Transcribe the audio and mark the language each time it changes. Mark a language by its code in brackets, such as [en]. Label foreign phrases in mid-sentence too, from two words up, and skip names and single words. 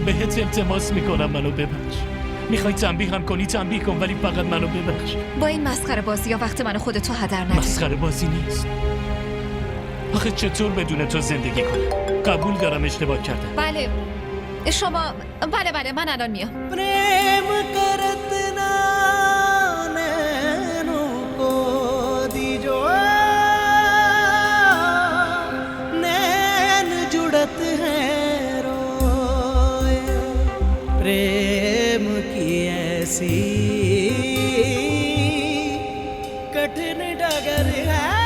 [fa] بهت التماس میکنم منو ببخش. میخوای تنبیه هم کنی تنبیه کن، ولی فقط منو ببخش. با این مسخره بازی ها وقت منو خودتو هدر نده. مسخره بازی نیست. آخه چطور بدون تو زندگی کنم؟ قبول دارم اشتباه کردم. بله شما بله من الان میام. [hi] प्रेम करत ना नैनों को दीजो नैन जुड़त हैं रोए प्रेम की ऐसी कठिन डगर है